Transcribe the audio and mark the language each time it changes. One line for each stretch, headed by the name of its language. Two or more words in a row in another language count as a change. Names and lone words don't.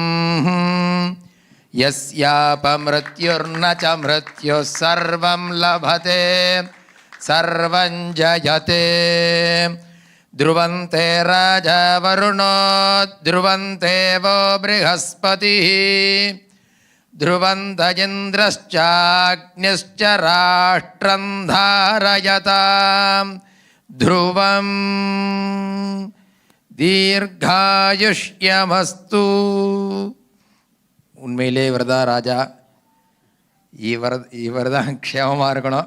Sanskrit: यस्यापमृत्युर्न च मृत्युः सर्वं लभते सर्वं जयते ध्रुवन्ते राजा वरुणो ध्रुवन्ते वो बृहस्पतिः ध्रुवन्त इन्द्रश्चाग्निश्च राष्ट्रं धारयतां ध्रुवं தீர்காயுஷ்யமஸ்து.
Tamil: உண்மையிலே இவர் தான் ராஜா, இவர் தான் க்ஷேமமாக இருக்கணும்.